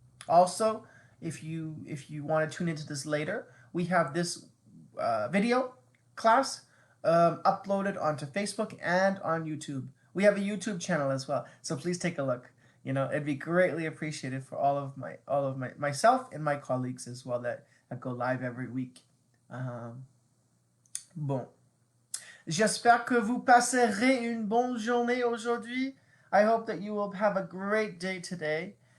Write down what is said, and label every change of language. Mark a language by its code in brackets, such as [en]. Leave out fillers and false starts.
[en] Also, if you want to tune into this later, we have this video class uploaded onto Facebook and on YouTube. We have a YouTube channel as well, so please take a look. It'd be greatly appreciated for all of myself and my colleagues as well that go live every week. [fr] Bon. J'espère que vous passerez une bonne journée aujourd'hui. [en] I hope that you will have a great day today.